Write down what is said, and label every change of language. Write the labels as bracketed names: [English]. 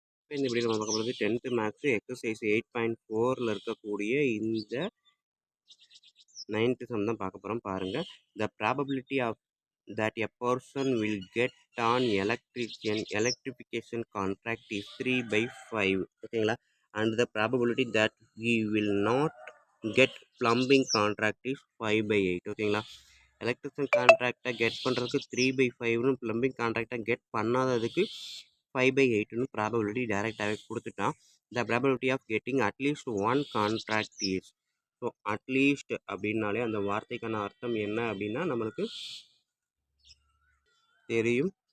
[Tamil] இந்த வீடியோ நம்ம பார்க்க போகிறது 10th மேக்ஸ் எக்ஸசைஸ் 8.4ல் இருக்கக்கூடிய இந்த 9th சம் தான் பார்க்க போகிறோம். பாருங்கள், [English] The probability of that a person will get an electrification contract is 3/5 ஓகேங்களா. and the probability that he will not get plumbing contract is 5/8 ஓகேங்களா. [Tamil] எலக்ட்ரிஷியன் கான்ட்ராக்டை கெட் பண்ணுறதுக்கு 3/5னு, ப்ளம்பிங் கான்ட்ராக்டை கெட் பண்ணாததுக்கு 5/8னு ப்ராபபிலிட்டி டைரெக்டாகவே கொடுத்துட்டான். [English] The probability of getting at least one contract is. [Tamil] So at least அப்படின்னாலே அந்த வார்த்தைக்கான அர்த்தம் என்ன அப்படின்னா நம்மளுக்கு தெரியும்.